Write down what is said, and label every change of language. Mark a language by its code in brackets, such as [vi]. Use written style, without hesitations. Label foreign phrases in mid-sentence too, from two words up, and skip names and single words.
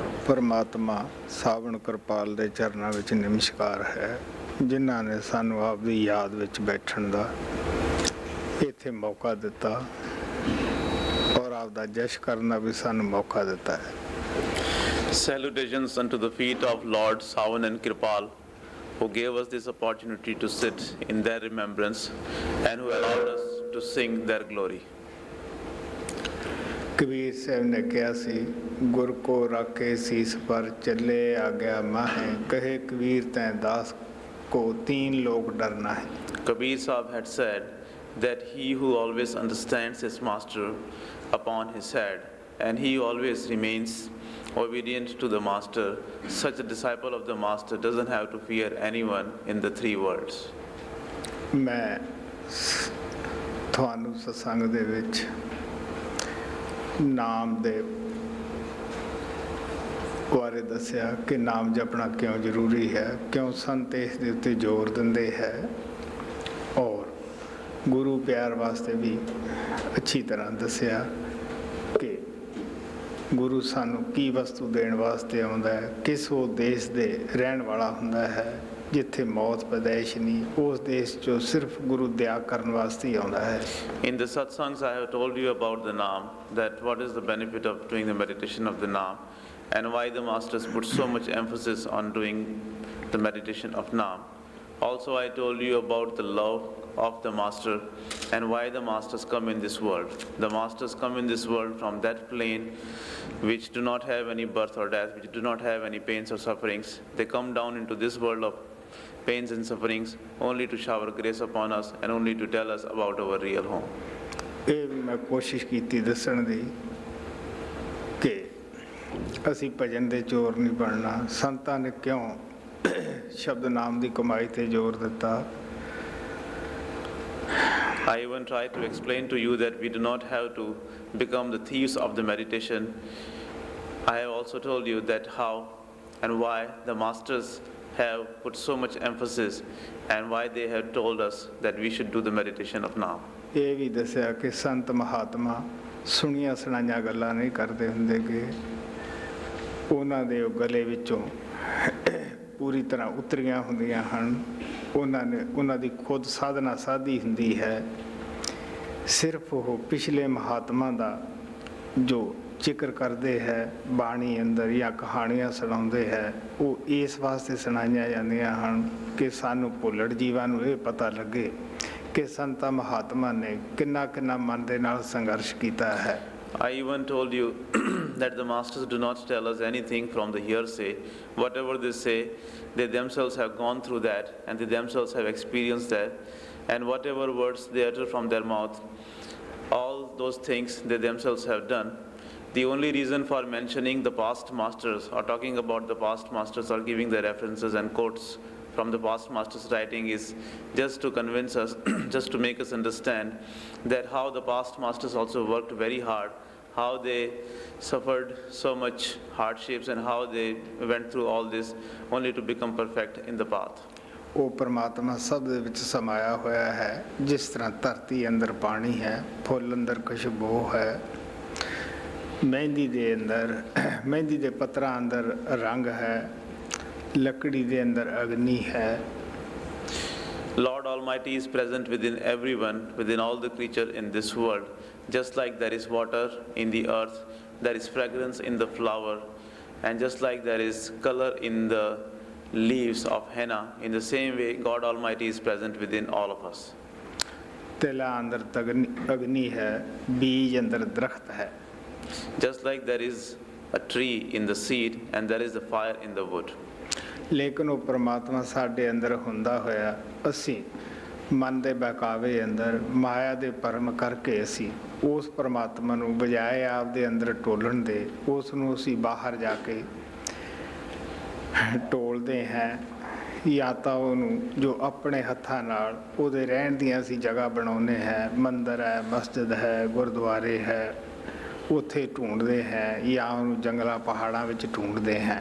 [pa] ਪਰਮਾਤਮਾ ਸਾਵਣ ਕਿਰਪਾਲ ਦੇ ਚਰਨਾਂ ਵਿੱਚ ਨਮਸਕਾਰ ਹੈ, ਜਿਨ੍ਹਾਂ ਨੇ ਸਾਨੂੰ ਆਪਦੀ ਯਾਦ ਵਿੱਚ ਬੈਠਣ ਦਾ ਇੱਥੇ ਮੌਕਾ ਦਿੱਤਾ ਔਰ ਆਪਦਾ ਜਸ਼ ਕਰਨ ਦਾ ਵੀ ਸਾਨੂੰ ਮੌਕਾ ਦਿੱਤਾ ਹੈ। [en] Salutations unto the feet of Lord Savan and Kirpal, who gave us this opportunity to sit in their remembrance and who allowed us to sing their glory. [pa] ਕਬੀਰ ਸਾਹਿਬ ਨੇ ਕਿਹਾ ਸੀ, [hi] गुर को राखे सीस पर चले आगिया माहे, कहे कबीर तैं दास को तीन लोक डरना है। [en] Kabir Sahib had said that he who always understands his master upon his head and he always remains obedient to the master, such a disciple of the master doesn't have to fear anyone in the three worlds. [pa] ਮੈਂ ਤੁਹਾਨੂੰ ਸਤਸੰਗ ਦੇ ਵਿੱਚ ਨਾਮ ਦੇ ਬਾਰੇ ਦੱਸਿਆ ਕਿ ਨਾਮ ਜਪਣਾ ਕਿਉਂ ਜ਼ਰੂਰੀ ਹੈ, ਕਿਉਂ ਸੰਤ ਇਸ ਦੇ ਉੱਤੇ ਜ਼ੋਰ ਦਿੰਦੇ ਹੈ ਔਰ ਗੁਰੂ ਪਿਆਰ ਵਾਸਤੇ ਵੀ ਅੱਛੀ ਤਰ੍ਹਾਂ ਦੱਸਿਆ ਕਿ ਗੁਰੂ ਸਾਨੂੰ ਕੀ ਵਸਤੂ ਦੇਣ ਵਾਸਤੇ ਆਉਂਦਾ ਹੈ, ਕਿਸ ਉਹ ਦੇਸ਼ ਦੇ ਰਹਿਣ ਵਾਲਾ ਹੁੰਦਾ ਹੈ ਜਿੱਥੇ ਮੌਤ ਪੈਦਾਇਸ਼ ਨਹੀਂ, ਉਸ ਦੇਸ਼ 'ਚੋਂ ਸਿਰਫ ਗੁਰੂ ਦਇਆ ਕਰਨ ਵਾਸਤੇ ਹੀ ਆਉਂਦਾ ਹੈ। [en] In the Satsangs, I have told you about the Naam, that what is the benefit of doing the meditation of the Naam and why the masters put so much emphasis on doing the meditation of Naam. Also, I told you about the love of the master and why the masters come in this world. The masters come in this world from that plane which do not have any birth or death, which do not have any pains or sufferings. They come down into this world of pains and sufferings only to shower grace upon us and only to tell us about our real home. [pa] ਇਹ ਵੀ ਮੈਂ ਕੋਸ਼ਿਸ਼ ਕੀਤੀ ਦੱਸਣ ਦੀ ਕਿ ਅਸੀਂ ਭਜਨ ਦੇ ਚੋਰ ਨਹੀਂ ਬਣਨਾ। ਸੰਤਾਂ ਨੇ ਕਿਉਂ ਸ਼ਬਦ ਨਾਮ ਦੀ ਕਮਾਈ ਤੇ ਜ਼ੋਰ ਦਿੱਤਾ। [en] I even tried to explain to you that we do not have to become the thieves of the meditation. I have also told you that how and why the masters have put so much emphasis and why they have told us that we should do the meditation of now. [pa] ਇਹ ਵੀ ਦੱਸਿਆ ਕਿ ਸੰਤ ਮਹਾਤਮਾ ਸੁਣੀਆਂ ਸੁਣਾਈਆਂ ਗੱਲਾਂ ਨਹੀਂ ਕਰਦੇ ਹੁੰਦੇ ਕਿ ਉਹਨਾਂ ਦੇ ਗਲੇ ਵਿੱਚੋਂ ਪੂਰੀ ਤਰ੍ਹਾਂ ਉਤਰੀਆਂ ਹੁੰਦੀਆਂ ਹਨ। ਉਹਨਾਂ ਦੀ ਖੁਦ ਸਾਧਨਾ ਸਾਧੀ ਹੁੰਦੀ ਹੈ। ਸਿਰਫ ਉਹ ਪਿਛਲੇ ਮਹਾਤਮਾ ਦਾ ਜੋ ਜ਼ਿਕਰ ਕਰਦੇ ਹੈ ਬਾਣੀ ਅੰਦਰ ਜਾਂ ਕਹਾਣੀਆਂ ਸੁਣਾਉਂਦੇ ਹੈ, ਉਹ ਇਸ ਵਾਸਤੇ ਸੁਣਾਈਆਂ ਜਾਂਦੀਆਂ ਹਨ ਕਿ ਸਾਨੂੰ ਭੁੱਲੜ ਜੀਵਾਂ ਨੂੰ ਇਹ ਪਤਾ ਲੱਗੇ ਕਿ ਸੰਤਾਂ ਮਹਾਤਮਾ ਨੇ ਕਿੰਨਾ ਕਿੰਨਾ ਮਨ ਦੇ ਨਾਲ ਸੰਘਰਸ਼ ਕੀਤਾ ਹੈ। [en] I even told you that the masters do not tell us anything from the hearsay. Whatever they say, they themselves have gone through that and they themselves have experienced that. And whatever words they utter from their mouth, all those things they themselves have done. The only reason for mentioning the past masters or talking about the past masters or giving the references and quotes from the past masters' writing is just to convince us, just to make us understand that how the past masters also worked very hard, how they suffered so much hardships and how they went through all this only to become perfect in the path. [pa] ਉਹ ਪਰਮਾਤਮਾ ਸਭ ਦੇ ਵਿੱਚ ਸਮਾਇਆ ਹੋਇਆ ਹੈ। ਜਿਸ ਤਰ੍ਹਾਂ ਧਰਤੀ ਅੰਦਰ ਪਾਣੀ ਹੈ, ਫੁੱਲ ਅੰਦਰ ਖੁਸ਼ਬੂ ਹੈ, ਮਹਿੰਦੀ ਦੇ ਅੰਦਰ ਮਹਿੰਦੀ ਦੇ ਪੱਤਰਾਂ ਅੰਦਰ ਰੰਗ ਹੈ, ਲੱਕੜੀ ਦੇ ਅੰਦਰ ਅਗਨੀ ਹੈ। [en] Lord Almighty is present within everyone, within all the creature in this world. Just like there is water in the earth, there is fragrance in the flower, and just like there is color in the leaves of henna, in the same way God Almighty is present within all of us. [pa] ਤਿਲਾਂ ਅੰਦਰ ਅਗਨੀ ਹੈ, ਬੀਜ ਅੰਦਰ ਦਰਖਤ ਹੈ। [en] Just like there is a tree in the seed and there is the fire in the wood. [pa] ਲੇਕਿਨ ਉਹ ਪਰਮਾਤਮਾ ਸਾਡੇ ਅੰਦਰ ਹੁੰਦਾ ਹੋਇਆ ਅਸੀਂ ਮਨ ਦੇ ਬਹਿਕਾਵੇ ਅੰਦਰ ਮਾਇਆ ਦੇ ਭਰਮ ਕਰਕੇ ਅਸੀਂ ਉਸ ਪਰਮਾਤਮਾ ਨੂੰ ਬਜਾਏ ਆਪਦੇ ਅੰਦਰ ਟੋਲਣ ਦੇ ਉਸ ਨੂੰ ਅਸੀਂ ਬਾਹਰ ਜਾ ਕੇ ਟੋਲਦੇ ਹਾਂ ਜਾਂ ਤਾਂ ਉਹਨੂੰ ਜੋ ਆਪਣੇ ਹੱਥਾਂ ਨਾਲ ਉਹਦੇ ਰਹਿਣ ਦੀਆਂ ਅਸੀਂ ਜਗ੍ਹਾ ਬਣਾਉਂਦੇ ਹਾਂ, ਮੰਦਰ ਹੈ, ਮਸਜਿਦ ਹੈ, ਗੁਰਦੁਆਰੇ ਹੈ, ਉੱਥੇ ਢੂੰਡਦੇ ਹੈ ਜਾਂ ਉਹਨੂੰ ਜੰਗਲਾਂ ਪਹਾੜਾਂ ਵਿੱਚ ਢੂੰਡਦੇ ਹੈ।